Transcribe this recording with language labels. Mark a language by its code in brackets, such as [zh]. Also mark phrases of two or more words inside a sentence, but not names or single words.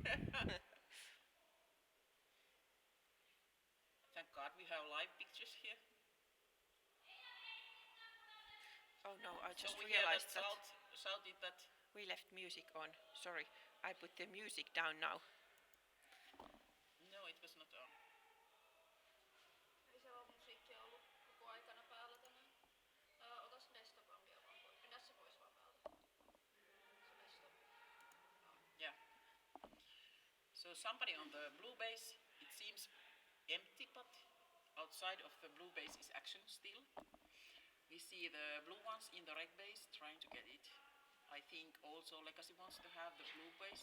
[en] Thank God we have live pictures here. Oh no, I just we hear realized that shouted that. we left music on. Sorry, I put the music down now. No, it was not on. [fi] Ei se ole musiikkia ollut koko aikana päällä tänään. Otas desktop-ampia vaan pois. Pidä se pois vaan päältä. Se desktop. [en] Yeah. So somebody on the blue base, it seems empty, but outside of the blue base is action still. We see the blue ones in the red base trying to get it. I think also Legacy wants to have the blue base.